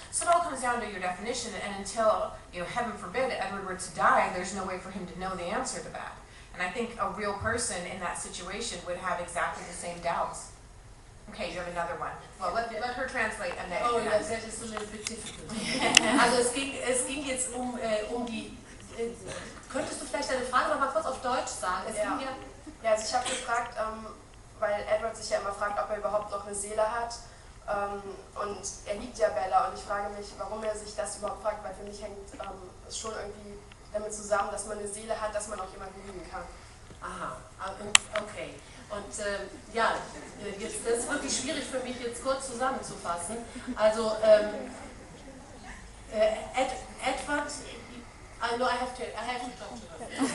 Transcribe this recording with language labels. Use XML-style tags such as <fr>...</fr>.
<en>So it all comes down to your definition, and until, you know, heaven forbid, Edward were to die, there's no way for him to know the answer to that. And I think a real person in that situation would have exactly the same doubts. Okay, you have another one. Well, let her translate and then. Oh, yes, that is a little bit difficult.</en> <de>Also es ging jetzt um die... könntest du vielleicht deine Frage noch mal kurz auf Deutsch sagen? Ja, also ich habe gefragt, weil Edward sich ja immer fragt, ob er überhaupt noch eine Seele hat. Und er liebt ja Bella und ich frage mich, warum er sich das überhaupt fragt, weil für mich hängt es schon irgendwie damit zusammen, dass man eine Seele hat, dass man auch jemanden lieben kann. Aha, okay. Und ja, jetzt, das ist wirklich schwierig für mich jetzt kurz zusammenzufassen.</de> <en>Also Edward, I know I have to talk to her.</en>